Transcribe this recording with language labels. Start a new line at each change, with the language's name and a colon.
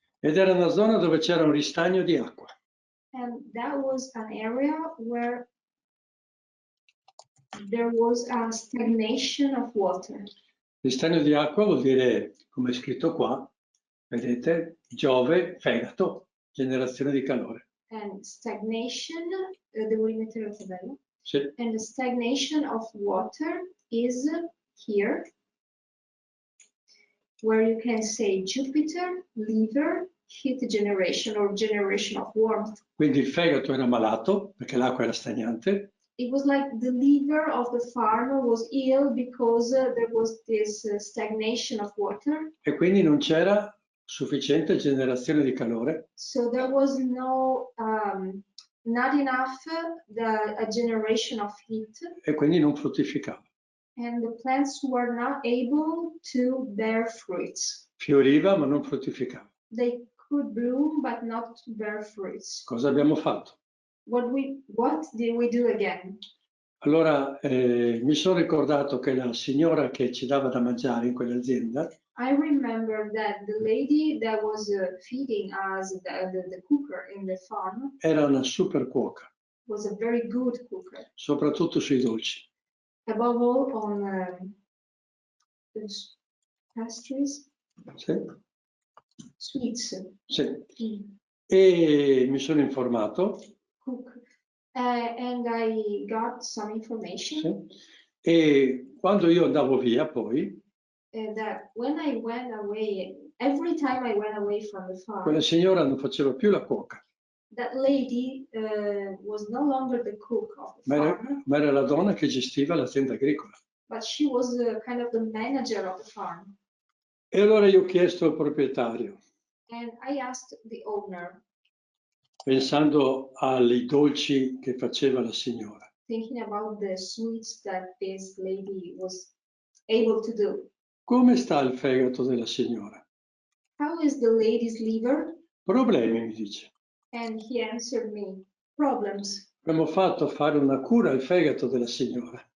Italian: Ed era una zona dove c'era un ristagno di acqua.
English: And that was an area where there was a stagnation of water.
Italian: Ristagno di acqua vuol dire, come è scritto qua, vedete, Giove, fegato, generazione di calore.
English: And stagnation,
Italian: devo rimettere la tabella. Sì.
English: And the stagnation of water is here, where you can say Jupiter, liver, heat generation or generation of warmth.
Italian: Quindi il fegato era malato perché l'acqua era stagnante.
English: It was like the liver of the farmer was ill because there was this stagnation of water.
Italian: E quindi non c'era sufficiente generazione di calore.
English: So there was not enough a generation of heat.
Italian: E quindi non fruttificava.
English: And the plants were not able to bear fruits.
Italian: Fioriva ma non fruttificava.
English: They could bloom but not bear fruits.
Italian: Cosa abbiamo fatto?
English: What did we do again?
Italian: Allora mi sono ricordato che la signora che ci dava da mangiare in quell'azienda
English: I remember that the lady that was feeding us, the cooker in the farm,
Italian: era una super cuoca,
English: was a very good cooker.
Italian: soprattutto sui dolci.
English: Above all on pastries,
Italian: Sì?
English: sweets.
Italian: Sì. E mi sono informato.
English: Cook. And I got some information.
Italian: Sì. E quando io andavo via poi,
English: That when I went away, every time I went away from the farm,
Italian: quella signora non faceva più la cuoca,
English: that lady was no longer the cook of the farm,
Italian: ma era la donna che gestiva l'azienda agricola.
English: but she was kind of the manager of the farm.
Italian: E allora io ho chiesto al proprietario,
English: And I asked the owner,
Italian: pensando ai dolci che faceva la signora,
English: thinking about the sweets that this lady was able to do.
Italian: come sta il fegato della signora?
English: How is the lady's liver?
Italian: Problemi, mi dice.
English: And he answered me, problems.
Italian: Abbiamo fatto fare una cura al fegato della signora.